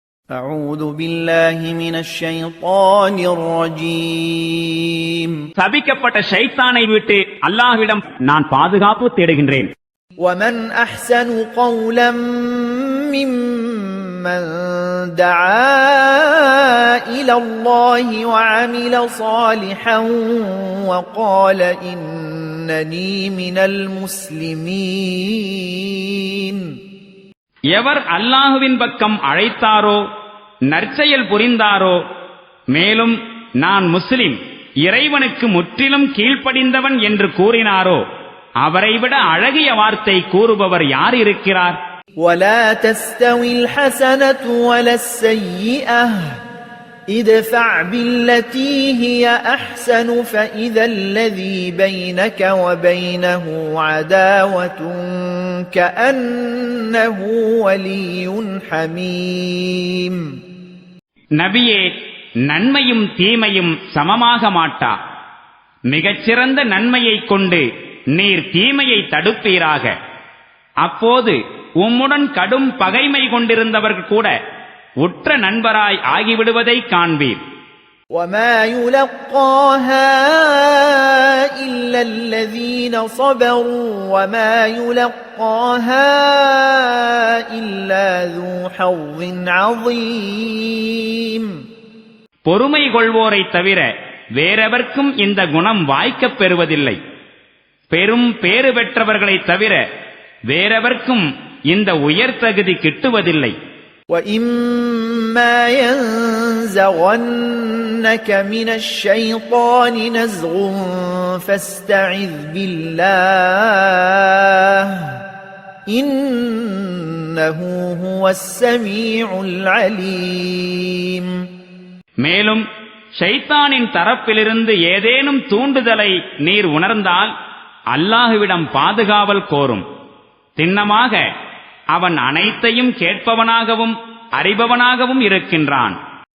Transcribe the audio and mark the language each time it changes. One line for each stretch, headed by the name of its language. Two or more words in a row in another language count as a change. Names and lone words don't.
Arabic: أعوذ بالله من الشيطان الرجيم
Tamil: சபிக்கப்பட்ட ஷைத்தானை விட்டு அல்லாஹ்விடம் நான் பாதுகாப்பு தேடுகின்றேன்.
Arabic: ومن أحسن قولا ممن دعا إلى الله وعمل صالحا وقال إنني من المسلمين.
Tamil: எவர் அல்லாஹுவின் பக்கம் அழைத்தாரோ, நற்செயல் புரிந்தாரோ, மேலும் நான் முஸ்லிம், இறைவனுக்கு முற்றிலும் கீழ்ப்படிந்தவன் என்று கூறினாரோ, அவரைவிட அழகிய வார்த்தை கூறுபவர் யார் இருக்கிறார்?
Arabic: ولا تستوي الحسنة ولا السيئة ادفع بالتي هي أحسن فإذا الذي بينك وبينه عداوة كأنه ولي حميم.
Tamil: நபியே, நன்மையும் தீமையும் சமமாக மாட்டா. மிகச்சிறந்த நன்மையைக் கொண்டு நீர் தீமையை தடுப்பீராக. அப்போது உம்முடன் கடும் பகைமை கொண்டிருந்தவர்கள் கூட உற்ற நண்பராய் ஆகிவிடுவதை காண்பீர்.
Arabic: وما يلقاها إلا الذين صبروا وما يلقاها إلا ذو حظ عظيم.
Tamil: பொறுமை கொள்வோரை தவிர வேறெவர்க்கும் இந்த குணம் வாய்க்கப் பெறுவதில்லை. பெரும் பேறு பெற்றவர்களை தவிர வேறெவர்க்கும் இந்த உயர் தகுதி கிட்டுவதில்லை.
Arabic: وَإِمَّا يَنزَغَنَّكَ مِنَ الشَّيْطَانِ نَزْغٌ فَاسْتَعِذْ بِاللَّهِ إِنَّهُ هُوَ السَّمِيعُ الْعَلِيمُ.
Tamil: மேலும் ஷைத்தானின் தரப்பிலிருந்து ஏதேனும் தூண்டுதலை நீர் உணர்ந்தால் அல்லாஹுவிடம் பாதுகாவல் கோரும். திண்ணமாக அவன் அனைத்தையும் கேட்பவனாகவும் அறிபவனாகவும் இருக்கின்றான்.